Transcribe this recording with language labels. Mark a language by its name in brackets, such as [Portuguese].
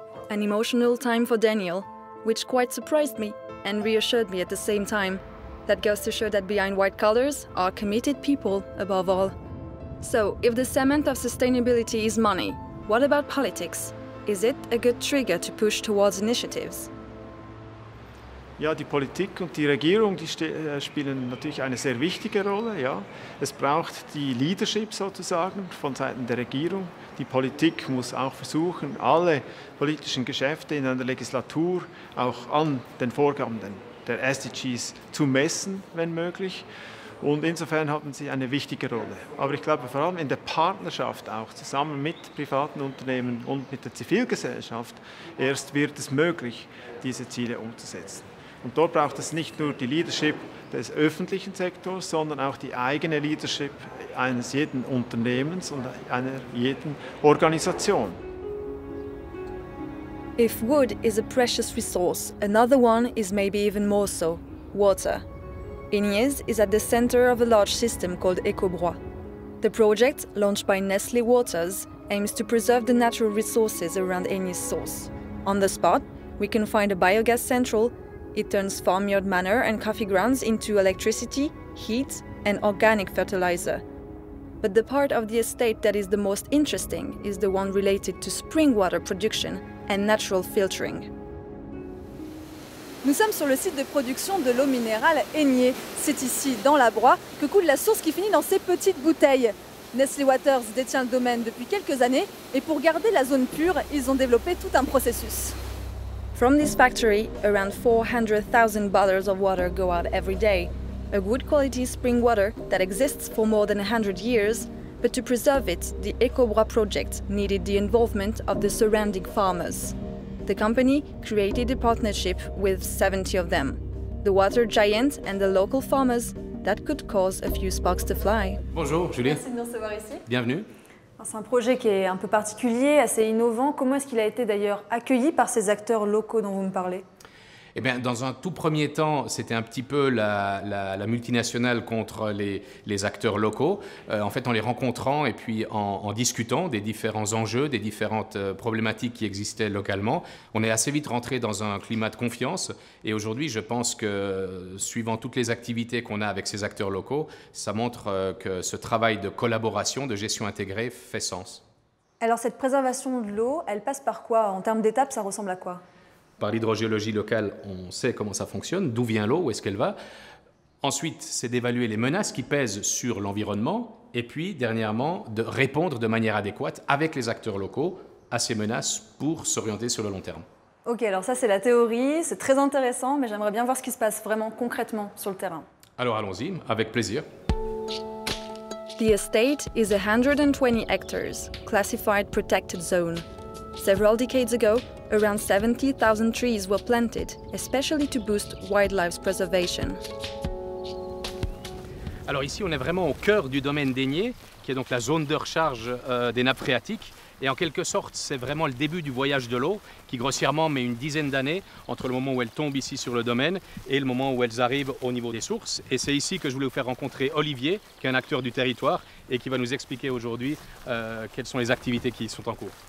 [English] An emotional time for Daniel, which quite surprised me and reassured me at the same time. That goes to show that behind white collars are committed people above all. So, if the cement of sustainability is money, what about politics? Is it a good trigger to push towards initiatives? [German] Ja, die Politik und die Regierung, die spielen natürlich eine sehr wichtige Rolle. Ja. Es braucht die Leadership sozusagen von Seiten der Regierung. Die Politik muss auch versuchen, alle politischen Geschäfte in einer Legislatur auch an den Vorgaben der SDGs zu messen, wenn möglich. Und insofern haben sie eine wichtige Rolle. Aber ich glaube, vor allem in der Partnerschaft auch, zusammen mit privaten Unternehmen und mit der Zivilgesellschaft, erst wird es möglich, diese Ziele umzusetzen. Und dort braucht es nicht nur die Leadership des öffentlichen Sektors, sondern auch die eigene Leadership eines jeden Unternehmens und einer jeden Organisation. [English] If wood is a precious resource, another one is maybe even more so: water. Ignies is at the center of a large system called EcoBrois. The project, launched by Nestlé Waters, aims to preserve the natural resources around Ignies source. On the spot, we can find a biogas central. It turns farmyard manure and coffee grounds into electricity, heat, and organic fertilizer. But the part of the estate that is the most interesting is the one related to spring water production and natural filtering. [French] Nous sommes sur le site de production de l'eau minérale Ignies. C'est ici, dans la Broye, que coule la source qui finit dans ces petites bouteilles. Nestlé Waters détient le domaine depuis quelques années et pour garder la zone pure, ils ont développé tout un processus. [English] From this factory, around 400,000 bottles of water go out every day. A good quality spring water that exists for more than 100 years, but to preserve it, the EcoBrois project needed the involvement of the surrounding farmers. The company created a partnership with 70 of them, the water giant and the local farmers. That could cause a few sparks to fly. [French] Bonjour, Julien. Merci de nous recevoir ici. Bienvenue. C'est un projet qui est un peu particulier, assez innovant. Comment est-ce qu'il a été d'ailleurs accueilli par ces acteurs locaux dont vous me parlez? Eh bien, dans un tout premier temps, c'était un petit peu la multinationale contre les acteurs locaux. En fait, en les rencontrant et puis en discutant des différents enjeux, des différentes problématiques qui existaient localement, on est assez vite rentré dans un climat de confiance. Et aujourd'hui, je pense que, suivant toutes les activités qu'on a avec ces acteurs locaux, ça montre que ce travail de collaboration, de gestion intégrée fait sens. Alors cette préservation de l'eau, elle passe par quoi? En termes d'étapes, ça ressemble à quoi? Par l'hydrogéologie locale, on sait comment ça fonctionne, d'où vient l'eau, où est-ce qu'elle va. Ensuite, c'est d'évaluer les menaces qui pèsent sur l'environnement et puis, dernièrement, de répondre de manière adéquate avec les acteurs locaux à ces menaces pour s'orienter sur le long terme. Ok, alors ça c'est la théorie, c'est très intéressant, mais j'aimerais bien voir ce qui se passe vraiment concrètement sur le terrain. Alors allons-y, avec plaisir. [English] The estate is 120 hectares, classified protected zone. Several decades ago, around 70,000 trees were planted, especially to boost wildlife preservation. [French] Alors ici, on est vraiment au cœur du domaine d'Aigné, qui est donc la zone de recharge des nappes phréatiques. Et en quelque sorte, c'est vraiment le début du voyage de l'eau, qui grossièrement met une dizaine d'années entre le moment où elles tombent ici sur le domaine et le moment où elles arrivent au niveau des sources. Et c'est ici que je voulais vous faire rencontrer Olivier, qui est un acteur du territoire et qui va nous expliquer aujourd'hui quelles sont les activités qui sont en cours.